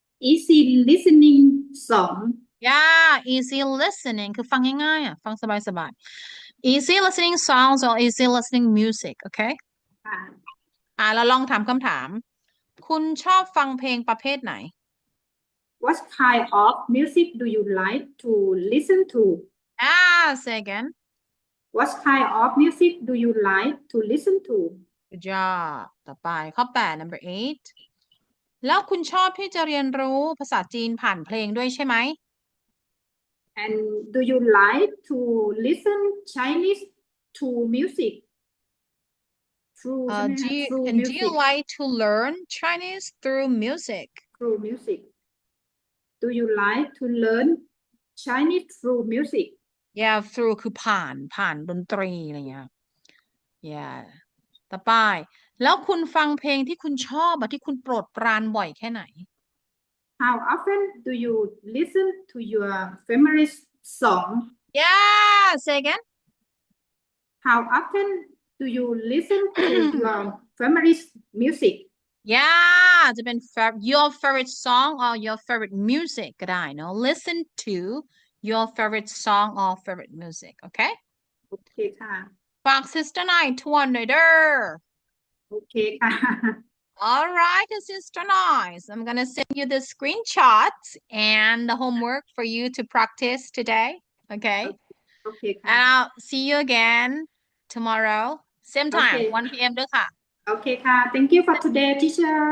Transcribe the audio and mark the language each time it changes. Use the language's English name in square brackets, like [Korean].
[English] easy listening song [Thai] yeah easy listening คือฟังง่ายๆฟังสบาย [English] easy listening songs or easy listening music [Thai] โอเคเราลองถามคำถามคุณชอบฟังเพลงประเภทไหน [English] What kind of music do you like to listen to say again What kind of music do you like to listen to Good job [Thai] ต่อไปข้อ8 number 8แล้วคุณชอบที่จะเรียนรู้ภาษาจีนผ่านเพลงด้วยใช่ไหม [English] And do you like to listen Chinese to music do you like to learn Chinese through music Do you like to learn Chinese through music yeah through [Thai] คือผ่านดนตรีอะไรเงี้ย yeah ต่อไปแล้วคุณฟังเพลงที่คุณชอบที่คุณโปรดปรานบ่อยแค่ไหน [English] How often do you listen to your favorite song yeah say again How often Do you listen to your favorite music? Yeah [Thai] จะเป็น [English] your favorite song or your favorite music [Thai] ก็ได้เนอะ [English] listen to your favorite song or favorite music okay [Thai] โอเคค่ะ ฝาก sister นายทวนหน่อยเด้อ โอเคค่ะ [English] All right, sister nice. I'm gonna send you the screenshots and the homework for you to practice today. Okay. [Thai] โอเค [English] And [Thai] ค่ะ [English] I'll see you again tomorrow. Same time, Okay. [Thai] 1 p.m. ด้วยค่ะ โอเคค่ะ [English] Thank you for today teacher